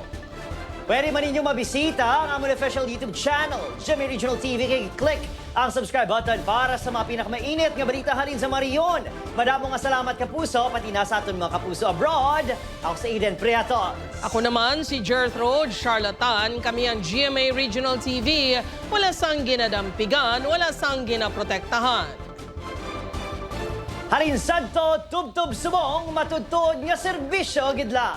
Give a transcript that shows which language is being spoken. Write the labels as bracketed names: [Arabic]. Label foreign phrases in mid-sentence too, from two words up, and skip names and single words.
[Hiligaynon] Pwede man ninyo mabisita ang aming official YouTube channel, GMA Regional TV. Click ang subscribe button para sa mga pinakamainit nga balita halin sa Marion. Madamo nga salamat kapuso, pati na sa aton mga kapuso abroad. Ako sa Eden Priatos. [Filipino] Ako naman si Gertrude Charlatan. Kami ang GMA Regional TV. [Hiligaynon] Wala sang ginadampigan, wala sang ginaprotektahan. Halin sadto, tubtub subong, matudtod nga serbisyo gidla.